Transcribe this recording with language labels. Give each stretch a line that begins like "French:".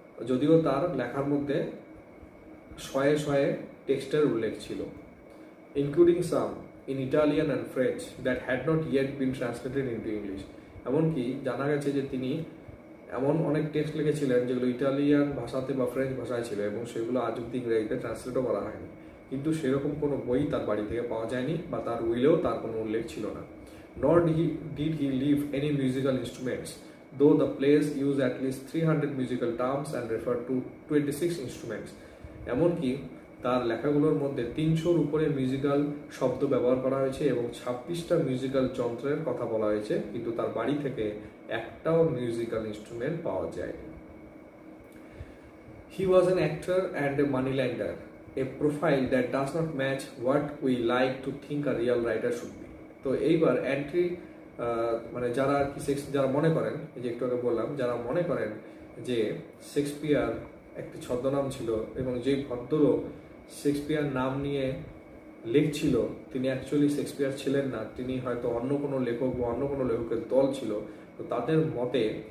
Bangla: যদিও তার লেখার মধ্যে শয়ে শয়ে টেক্সটের উল্লেখ ছিল,
English: Including some in Italian and French that had not yet been translated into English.
Bangla: এমনকি জানা গেছে যে তিনি এমন অনেক টেক্সট লিখেছিলেন যেগুলো ইটালিয়ান ভাষাতে বা ফ্রেঞ্চ ভাষায় ছিল, এবং সেগুলো আজ অব্দি ইংরেজিতে ট্রান্সলেটও করা হয়নি। কিন্তু সেরকম কোনো বই তার বাড়ি থেকে পাওয়া যায়নি, বা তার উইলেও তার কোনো উল্লেখ ছিল না।
English: Nor did he leave any musical instruments, though the plays use at least 300 musical terms and refer to 26 instruments.
Bangla: এমনকি তার লেখাগুলোর মধ্যে 300-র উপরে মিউজিক্যাল শব্দ ব্যবহার করা হয়েছে এবং 26টা মিউজিক্যাল যন্ত্রের কথা বলা হয়েছে, কিন্তু তার বাড়ি থেকে একটাও মিউজিক্যাল ইনস্ট্রুমেন্ট পাওয়া যায়নি।
English: He was an actor and a moneylender, a profile that does not match what we like to think a real writer should be.
Bangla: তো এইবার এন্ট্রি মানে যারা আর কি যারা মনে করেন, যে একটু আগে বললাম, যারা মনে করেন যে শেক্সপিয়ার একটি ছদ্মনাম ছিল এবং যে ভদ্রলোক শেক্সপিয়ার নাম নিয়ে লিখছিল তিনি অ্যাকচুয়ালি শেক্সপিয়ার ছিলেন না, তিনি হয়তো অন্য কোনো লেখক বা অন্য কোনো লেখকের দল ছিল, তো তাদের মতে